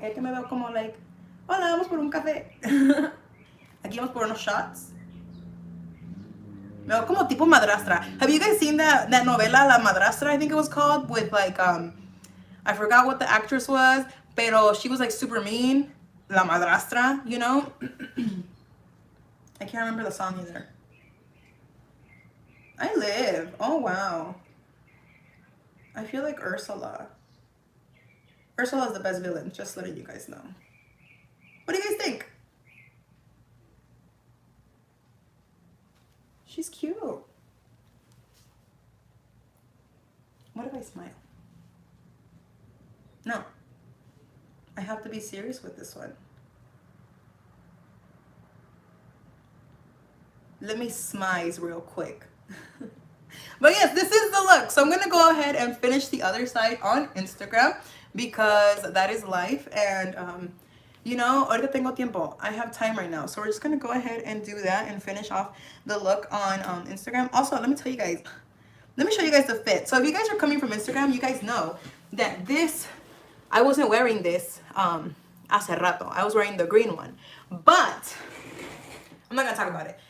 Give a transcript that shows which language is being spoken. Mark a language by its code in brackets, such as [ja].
[es] Aquí me veo como, like, hola, vamos por un café. Aquí vamos por unos shots. Me veo como tipo madrastra. [en] Have you guys seen that novela, La Madrastra, I think it was called, with like, I forgot what the actress was, pero she was like super mean. La Madrastra, you know? I can't remember the song either. I live. Oh, wow. I feel like Ursula. Ursula is the best villain, just letting you guys know. What do you guys think? She's cute. What if I smile? No. I have to be serious with this one. Let me smize real quick. But yes, this is the look. So I'm going to go ahead and finish the other side on Instagram because that is life. And, you know, [es] ahorita tengo tiempo. [en] I have time right now. So we're just going to go ahead and do that and finish off the look on Instagram. Also, let me show you guys the fit. So if you guys are coming from Instagram, you guys know that this, I wasn't wearing this [es] hace rato. [en] I was wearing the green one. But I'm not gonna talk about it.